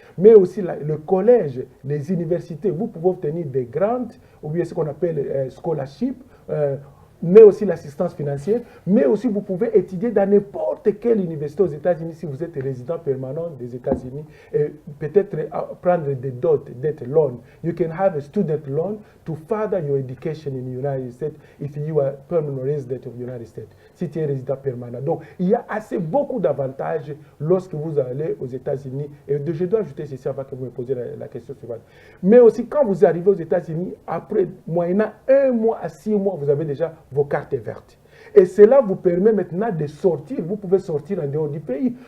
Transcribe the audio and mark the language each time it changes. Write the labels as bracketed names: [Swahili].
[French] Mais aussi le collège, les universités, vous pouvez obtenir des grants ou bien ce qu'on appelle scholarship. Mais aussi l'assistance financière, mais aussi vous pouvez étudier dans n'importe quelle université aux États-Unis si vous êtes résident permanent des États-Unis et peut-être prendre des dots, debt loan. [English] You can have a student loan to further your education in the United States if you are permanent resident of the United States, [French] si tu es résident permanent. Donc, il y a beaucoup d'avantages lorsque vous allez aux États-Unis. Et je dois ajouter ceci avant que vous me posiez la question suivante. Mais aussi, quand vous arrivez aux États-Unis, après moyennant 1 mois à 6 mois, vous avez déjà vos cartes vertes. Et cela vous permet maintenant de sortir. Vous pouvez sortir en dehors du pays.